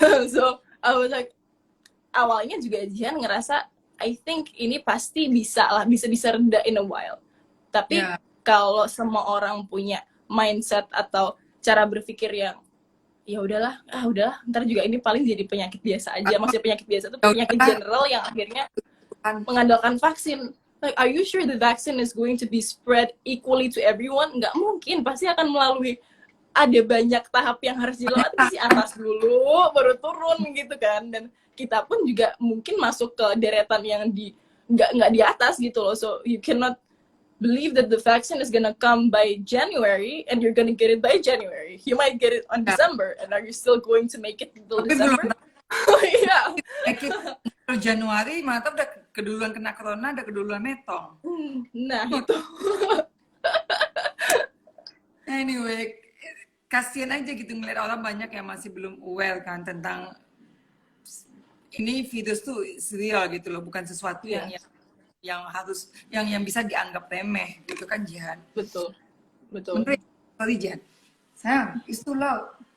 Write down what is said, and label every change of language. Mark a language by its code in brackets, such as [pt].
[en] So I was like, [id] awalnya juga Jihan ngerasa [en] I think [id] ini pasti bisa reda [en] in a while, [id] tapi kalau semua orang punya mindset atau cara berpikir yang ya udahlah, ntar juga ini paling jadi penyakit biasa aja. Maksudnya penyakit biasa itu penyakit general yang akhirnya mengandalkan vaksin. [en] Like, are you sure the vaccine is going to be spread equally to everyone? [id] Nggak mungkin, pasti akan melalui ada banyak tahap yang harus dilewati si atas dulu, baru turun gitu kan. Dan kita pun juga mungkin masuk ke deretan yang nggak di atas gitu loh. [en] So you cannot believe that the vaccine is gonna come by January and you're gonna get it by January. You might get it on December, and are you still going to make it till December? [id] Iya. Januari, mantap, udah keduluan kena corona, udah keduluan metong. Nah itu. Anyway, kasihan aja gitu ngeliat orang banyak yang masih belum aware kan tentang ini virus tuh real gitu loh, bukan sesuatu yang harus yang bisa dianggap remeh gitu kan, Jihan. Betul. [en] Sorry Jihan, sayang, it's too loud.